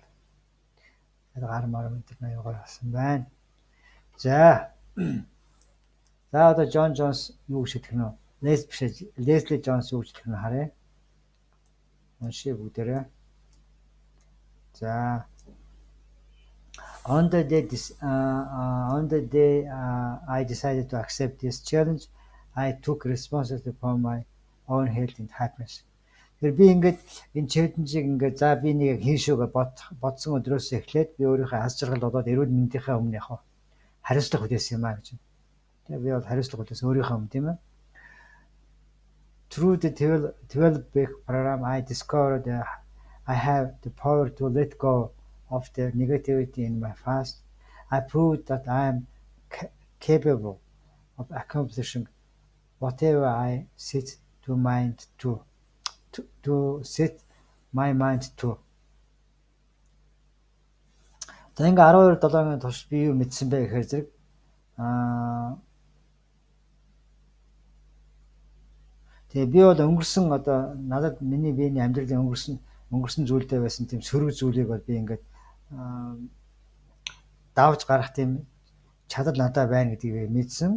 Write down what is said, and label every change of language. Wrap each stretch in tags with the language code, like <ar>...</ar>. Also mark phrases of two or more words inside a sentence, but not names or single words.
<mn>Тэгээд гар мар энэ аюу гоё болсон байна. За одоо John Jones юу гэж хэлэх нь вэ? Leslie Jones юу гэж хэлэх нь харъя. Уншия бүгдээрээ.</mn> <en>За on the day I decided to accept this challenge, I took responsibility for my own health and happiness.</en> <mn>Тэр би ингээд энэ challenge-ийг ингээд за би нэг хийн шүүгээ бодсон өдрөөс эхлээд би өөрийнхөө аз жаргал болоод эрүүл мэндийнхээ өмнө яг хариуцлага хүлээсэн юм аа гэж. Тэгээ би бол хариуцлага хүлээсэн өөрийнхөө өмнө тийм ээ.</mn> <en>Through the 12-week program, I discovered that I have the power to let go of the negativity in my past. I proved that I am capable of accomplishing whatever I set my mind to.</en> <mn>За ингээ 12-7 турш би юу мэдсэн бэ гэхээр зэрэг тэгээ би бол өнгөрсөн одоо надад миний биений амьдралын өнгөрсөн зүйлдээ байсан тийм сөрөг зүйлийг бол би ингээд давж гарах тийм чадал надад байна гэдгийг мэдсэн.</mn>